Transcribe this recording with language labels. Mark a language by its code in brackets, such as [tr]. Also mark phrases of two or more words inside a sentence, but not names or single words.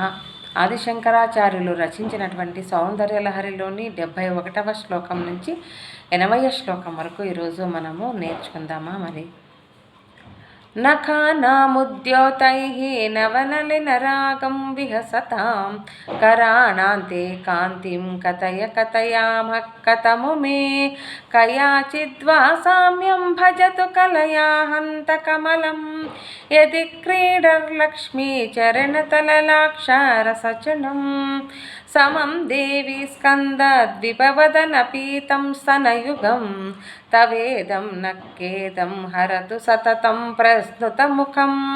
[te] ఆదిశంకరాచార్యులు రచించినటువంటి సౌందర్యలహరిలోని 71వ శ్లోకం నుంచి 80వ శ్లోకం వరకు ఈరోజు మనము నేర్చుకుందామా. [sa] మరి నఖానాముద్యోతైః నవనలినరాగం విహసతాం कराणान्ते कान्तिं कथय कथयामः कथमु मे कयाचिद्वा साम्यं भजतु कलया हन्तकमलं यदि क्रीडर्लक्ष्मीचरणतललाक्षारसचनं समं देवी स्कन्दद्विपवदनपीतं स्तनयुगं तवेदं नक्केदं हरतु सततं प्रस्नुतमुखं